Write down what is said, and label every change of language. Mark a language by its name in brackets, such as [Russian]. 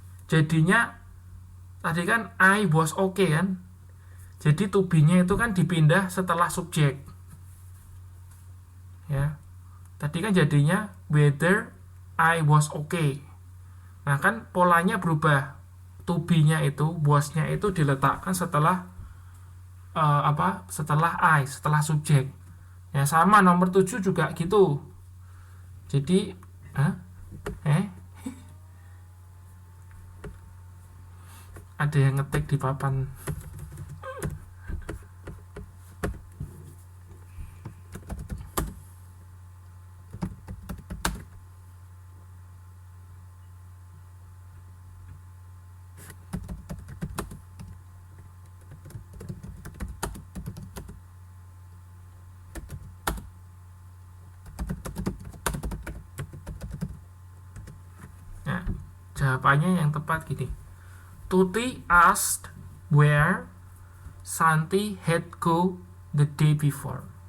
[Indonesian] Jadinya tadi kan I was okay kan. Jadi to be-nya itu kan dipindah setelah subjek. Ya. Tadi kan jadinya whether I was okay. Nah, kan polanya berubah. To be-nya itu, was-nya itu diletakkan setelah setelah I, setelah subjek. Ya, sama nomor 7 juga gitu. Jadi ada yang ngetik di papan. jawabannya yang tepat gini. [English] Tuti asked where Santi had go the day before.